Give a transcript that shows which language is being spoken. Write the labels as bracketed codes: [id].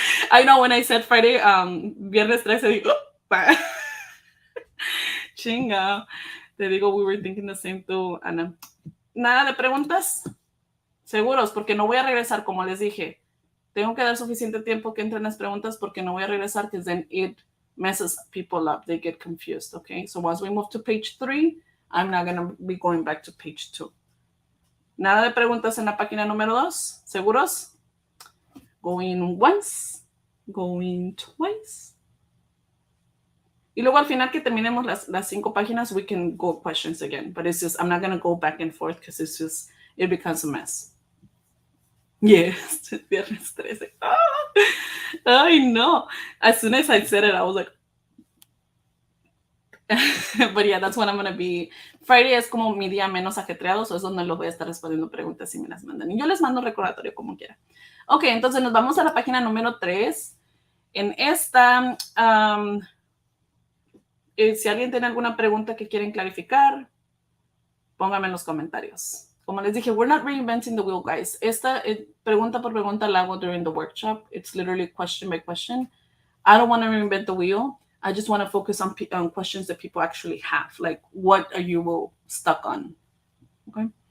[en] I know when I said Friday, [es] viernes 13, digo, chinga. Te digo, [en] we were thinking the same too, Ana. [es] Nada de preguntas. Seguros, porque no voy a regresar, como les dije. Tengo que dar suficiente tiempo que entren las preguntas porque no voy a regresar, [en] because then it messes people up. They get confused, okay? So once we move to page 3, I'm not going to be going back to page 2. [es] Nada de preguntas en la página número 2. [en] ¿Seguros? Going once, going twice. [es] Y luego al final que terminemos las 5 páginas, [en] we can go questions again. But it's just, I'm not going to go back and forth because it's just, it becomes a mess. Yes, viernes 13. Oh, I know. As soon as I said it, I was like, But yeah, that's when I'm going to be. [es] Friday es como mi día menos ajetreado, so es donde los voy a estar respondiendo preguntas si me las mandan. Y yo les mando recordatorio como quiera. Ok, entonces nos vamos a la página número 3. En esta, si alguien tiene alguna pregunta que quieren clarificar, pónganme en los comentarios. Como les dije, [en] we're not reinventing the wheel, guys. [es] Esta pregunta por pregunta la hago [en] during the workshop. It's literally question by question. I don't want to reinvent the wheel. I just want to focus on questions that people actually have. Like, what are you stuck on? Okay.